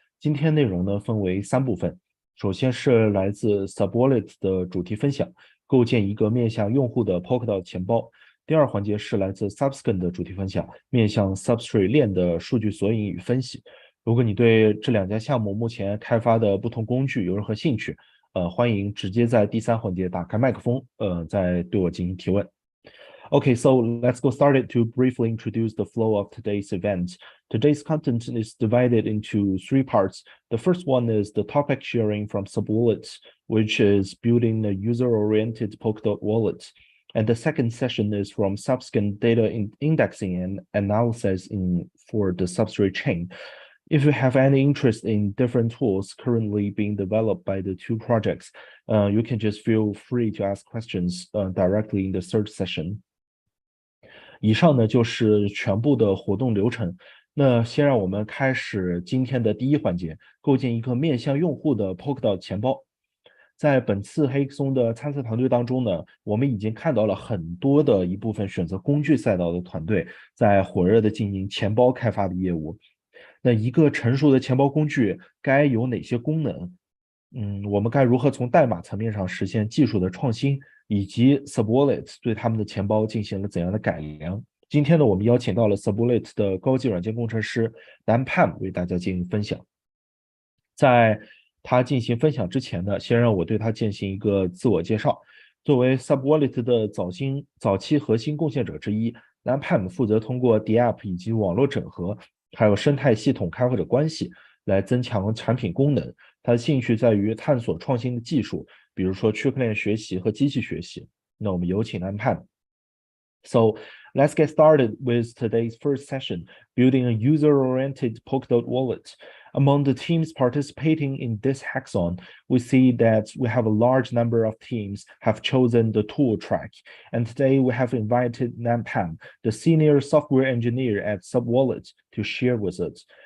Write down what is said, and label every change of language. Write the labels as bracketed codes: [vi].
[zh] 今天内容呢分为三部分，首先是来自 SubWallet 的主题分享，构建一个面向用户的 Polkadot 钱包。第二环节是来自 Subscan 的主题分享，面向 Substrate 链的数据索引与分析。如果你对这两家项目目前开发的不同工具有任何兴趣，欢迎直接在第三环节打开麦克风，再对我进行提问。 [en] Okay, so let's go started to briefly introduce the flow of today's event. Today's content is divided into three parts. The first one is the topic sharing from SubWallet, which is building a user-oriented Polkadot wallet. And the second session is from Subscan data indexing and analysis for the Substrate chain. If you have any interest in different tools currently being developed by the two projects, you can just feel free to ask questions directly in the third session. [zh] 以上呢就是全部的活动流程。那先让我们开始今天的第一环节，构建一个面向用户的 Polkadot 钱包。在本次黑松的参赛团队当中呢，我们已经看到了很多的一部分选择工具赛道的团队在火热的进行钱包开发的业务。那一个成熟的钱包工具该有哪些功能？我们该如何从代码层面上实现技术的创新，以及 SubWallet 对他们的钱包进行了怎样的改良？今天呢，我们邀请到了 SubWallet 的高级软件工程师南 Pham 为大家进行分享。在他进行分享之前呢，先让我对他进行一个自我介绍。作为 SubWallet 的早期核心贡献者之一，南 Pham 负责通过 DApp 以及网络整合，还有生态系统开发者关系来增强产品功能。他的兴趣在于探索创新的技术，比如说区块链学习和机器学习。那我们有请南 Pham。 [en] So let's get started with today's first session, building a user-oriented Polkadot wallet. Among the teams participating in this hackathon, we see that we have a large number of teams have chosen the tool track. And today we have invited Nampam, the senior software engineer at SubWallet, to share with us.